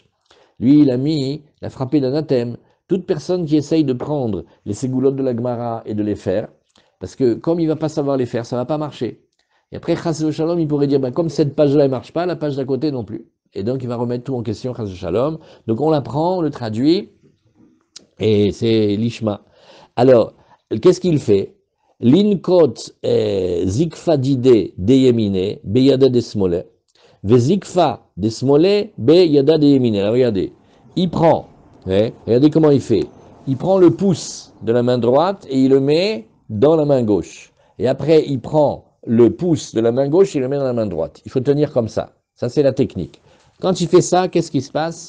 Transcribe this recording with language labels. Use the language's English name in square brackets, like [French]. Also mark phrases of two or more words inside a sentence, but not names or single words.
[French] Lui, il a frappé d'anathème toute personne qui essaye de prendre les ségoulottes de la Gemara et de les faire, Parce que comme il ne va pas savoir les faire, ça ne va pas marcher. Et après, [Hebrew] חס שלום, [French] il pourrait dire, ben, comme cette page-là ne marche pas, la page d'à côté non plus. Et donc, il va remettre tout en question, [Hebrew] חס שלום. [French] Donc, on l'apprend, on le traduit, et c'est l'ishma. Alors, qu'est-ce qu'il fait? [Aramaic] לינקוט זקפא דידיה דימינא, בידא דשמאלא, וזקפא דשמאלא, בידא דימינא. [French] Alors, regardez, il prend, regardez comment il fait. Il prend le pouce de la main droite et il le met dans la main gauche. Et après, il prend le pouce de la main gauche et il le met dans la main droite. Il faut tenir comme ça. Ça, c'est la technique. Quand il fait ça, qu'est-ce qui se passe?